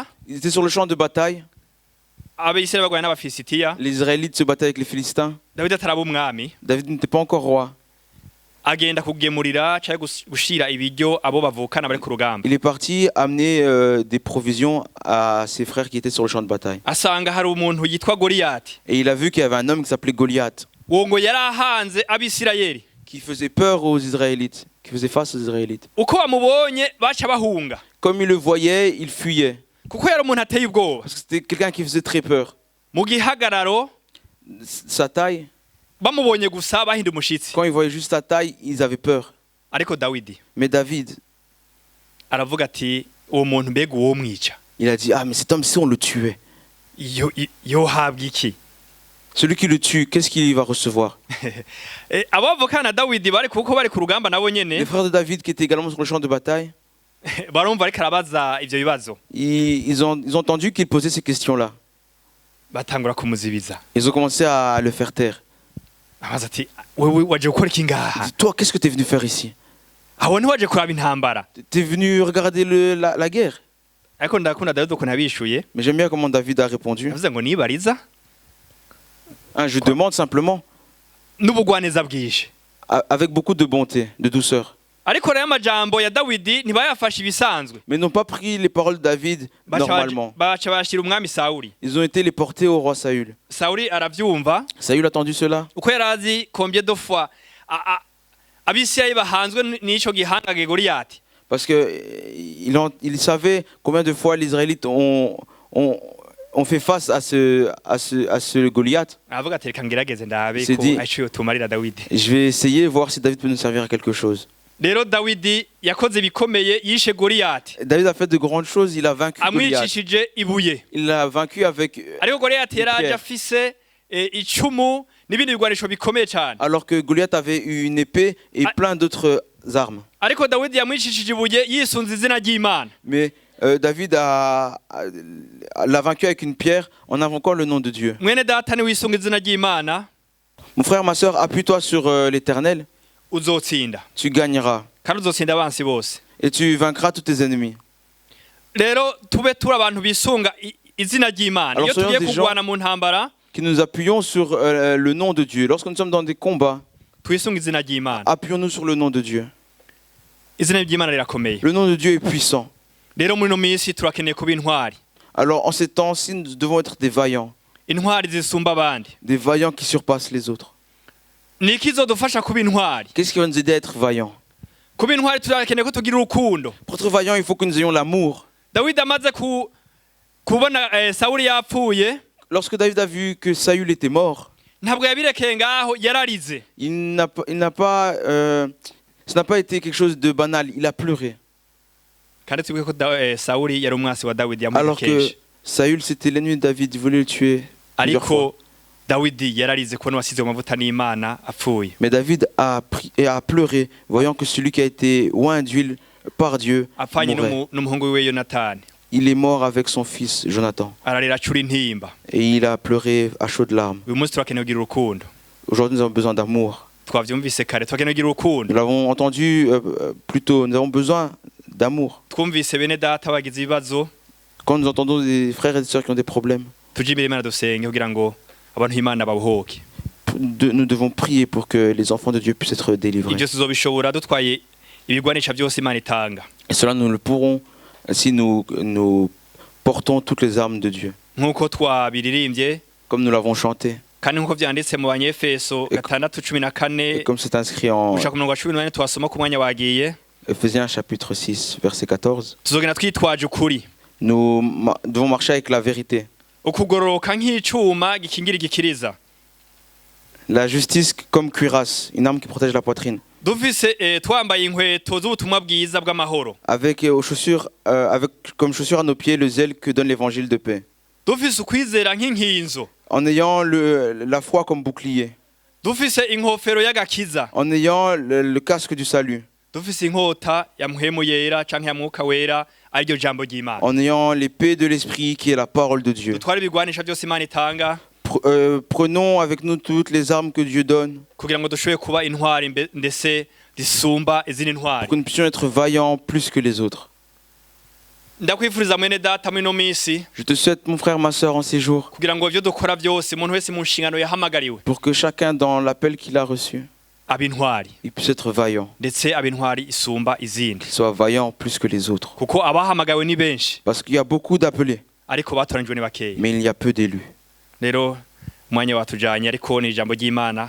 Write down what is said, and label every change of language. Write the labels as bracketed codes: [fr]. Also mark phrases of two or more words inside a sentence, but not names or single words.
[fr] Ils étaient sur le champ de bataille. [rn] abisirayeli bagwana n'abafilisitiya. [fr] Les Israélites se battaient avec les Philistins. [rn] Dawidi ataraba umwami, [fr] David n'était pas encore roi. [rn] agenda kugemurira cyangwa gushira ibiryo abo bavukana bari ku rugamba. [fr] Il est parti amener des provisions à ses frères qui étaient sur le champ de bataille. [rn] Asanga hari umuntu yitwa Goliyati. [fr] Et il a vu qu'il y avait un homme qui s'appelait Goliath, [rn] Uwo ngo yari ahanze abisirayeli. [fr] qui faisait peur aux Israélites, qui faisait face aux Israélites. [rn] Uko bamubonye baca bahunga. [fr] Comme il le voyait, il fuyait. [rn] Kuko yari umuntu ateye ubwoba. [fr] Parce que c'était quelqu'un qui faisait très peur. [rn] Mu gihagararo [fr] Sa taille, [rn] bamubonye gusa bahinda umushitsi. [fr] quand ils voyaient juste sa taille, ils avaient peur. [rn] Ariko Dawidi [fr] Mais David, [rn] aravuga ati uwo muntu mbega uwo mwica. [fr] il a dit, ah mais cet homme, si on le tuait, [rn] Yo habwa iki? [fr] celui qui le tue, qu'est-ce qu'il va recevoir? [rn] Abavukana na Dawidi bari kuko bari ku rugamba nabo [fr] Les [rn] nyene [fr] frères de David qui étaient également sur le champ de bataille, [rn] barumva ariko arabaza ivyo bibazo. [fr] ils ont entendu qu'il posait ces questions-là. [rn] batangura kumuzibiza. [fr] Ils ont commencé à le faire taire. [rn] Abaza ati wewe waje gukora iki ngaha? [fr] Dis, toi, qu'est-ce que tu es venu faire ici? [rn] Aho ntiwaje kuraba intambara. [fr] Tu es venu regarder la guerre. [rn] Ariko ndakunda Dawidi ukuntu abishuye. [fr] Mais j'aime bien comment David a répondu. [rn] Avuze ngo nibariza [fr] Je demande simplement, [rn] n'ubugwaneza bwije. [fr] avec beaucoup de bonté, de douceur. [rn] Ariko rero amajambo ya Dawidi ntibayafashe ibisanzwe. [fr] Mais n'ont pas pris les paroles de David normalement. [rn] Baca bashira umwami Sawuli. [fr] Ils ont été les portés au roi Saül. [rn] Sawuli aravyumva. [fr] Saül a entendu cela. [rn] Uko yarazi [fr] combien de fois [rn] Abisirayeli bahanzwe n'ico gihangage Goliyati. [fr] Parce que il savait combien de fois les Israélites ont fait face à ce Goliath. [rn] Avuga ati reka ngerageze ndabe [fr] C'est [rn] ko [fr] dit, [rn] aciye tumarira Dawidi. [fr] Je vais essayer voir si David peut nous servir à quelque chose. [rn] Rero Dawidi yakoze bikomeye yishe Goliyati. [fr] David a fait de grandes choses, il a vaincu Goliath. [rn] Amwicishije ibuye. [fr] Il l'a vaincu avec [rn] Ariko Goliyati yaraje afise icumu n'ibindi bigwanisho bikomeye cyane. [fr] alors que Goliath avait eu une épée et plein d'autres armes. [rn] Ariko Dawidi yamwicishije ibuye yisunze izina ry'Imana. [fr] Mais David l'a vaincu avec une pierre en invoquant le nom de Dieu. [rn] Mwene data ni wisunga izina ry'Imana. [fr] Mon frère, ma sœur, appuie-toi sur l'Éternel, [rn] Uzotsinda. [fr] tu gagneras [rn] Kandi uzotsinda abansi bose. [fr] et tu vaincras tous tes ennemis. [rn] Rero tube turi abantu bisunga izina ry'Imana. [fr] Alors, [rn] Iyo [fr] soyons [rn] tugiye [fr] des [rn] kugwana mu ntambara, [fr] Que nous appuyons sur le nom de Dieu. Lorsque nous sommes dans des combats, [rn] twisunga izina ry'Imana. [fr] appuyons-nous sur le nom de Dieu. [rn] Izina ry'Imana rirakomeye. [fr] Le nom de Dieu est puissant. [rn] Rero muri no minsi turakeneye kuba intwari. [fr] Alors en ces temps-ci, nous devons être des vaillants. [rn] Intwari zisumba abandi. [fr] Des vaillants qui surpassent les autres. [rn] Niki izodufasha kuba intwari? [fr] Qu'est-ce qui va nous aider à être vaillants? [rn] Kuba intwari turakeneye ko tugira urukundo. [fr] Pour être vaillants, il faut que nous ayons l'amour. [rn] Dawidi amaze kubona Sawuli yapfuye, [fr] Lorsque David a vu que Saül était mort, [rn] ntabwo yabirekeye ngaho yararize. [fr] Ce n'a pas été quelque chose de banal. Il a pleuré. [rn] Kandi twibuke ko Sawuli yari umwasi wa Dawidi [fr] Alors que [rn] yamukeje. [fr] Saül, c'était l'ennemi de David. Il voulait le tuer plusieurs fois. [rn] Ariko Dawidi yararize kubona wasize mu mavuta n'Imana apfuye. [fr] Mais David a pleuré, voyant que celui qui a été oint d'huile par Dieu [rn] Apfanye [fr] mourait. [rn] n'umuhungu wiwe Yonatani. [fr] Il est mort avec son fils Jonathan. [rn] Ararira acura intimba. [fr] Et il a pleuré à chaudes larmes. [rn] Uyu munsi turakeneye kugira urukundo. [fr] Aujourd'hui, nous avons besoin d'amour. [rn] Twavyumvise kare turakeneye kugira urukundo. [fr] Nous l'avons entendu plus tôt. Nous avons besoin d'amour. [rn] Twumvise bene data bagize ibibazo, [fr] Quand nous entendons des frères et des sœurs qui ont des problèmes, [rn] tuje imbere Imana dusenge kugira ngo abantu b'Imana babuhoke. [fr] nous devons prier pour que les enfants de Dieu puissent être délivrés. [rn] Ibyo tuzobishobora dutwaye ibigwanisha byose Imana itanga. [fr] Et cela, nous le pourrons si nous portons toutes les armes de Dieu, [rn] Nk'uko twabiririmbye [fr] comme nous l'avons chanté, [rn] kandi nk'uko vyanditse mu Banyefeso 6:14 [fr] et comme c'est inscrit en [rn] gushaka ku murongo wa 14 twasoma ku mwanya wagiye. [fr] Ephésiens chapitre 6, verset 14. [rn] Tuzogenda twitwaje ukuri. [fr] Nous devons marcher avec la vérité. [rn] Ukugororoka nk'icuma gikingira igikiriza. [fr] La justice comme cuirasse, une arme qui protège la poitrine. [rn] Dufise twambaye inkweto z'ubutumwa bwiza bw'amahoro. [fr] Avec comme chaussure à nos pieds le zèle que donne l'évangile de paix. [rn] Dufise ukwizera nk'inkinzo. [fr] En ayant la foi comme bouclier. [rn] Dufise inkofero y'agakiza. [fr] En ayant le casque du salut. [rn] Dufise inkota ya muhemu yera canke ya mwuka wera ariryo jambo ry'Imana. [fr] En ayant l'épée de l'esprit qui est la parole de Dieu. [rn] Dutware ibigwanisha byose Imana itanga. [fr] Prenons avec nous toutes les armes que Dieu donne. [rn] Kugira ngo dushoboye kuba intwari ndetse zisumba izindi ntwari. [fr] Pour que nous puissions être vaillants plus que les autres. [rn] Ndakwifuriza mwene data muri no minsi. [fr] Je te souhaite, mon frère, ma sœur, en ces jours. [rn] Kugira ngo ivyo dukora byose umuntu wese mu nshingano yahamagariwe. [fr] Pour que chacun dans l'appel qu'il a reçu, [rn] Abintwari. [fr] il puisse être vaillant. [rn] Ndetse abintwari isumba izindi. [fr] Qu'il soit vaillant plus que les autres. [rn] Kuko abahamagawe ni benshi. [fr] Parce qu'il y a beaucoup d'appelés, [rn] Ariko batoranijwe ni bakeya. [fr] mais il y a peu d'élus. [rn] Rero umwanya watujanye ariko ni ijambo ry'Imana.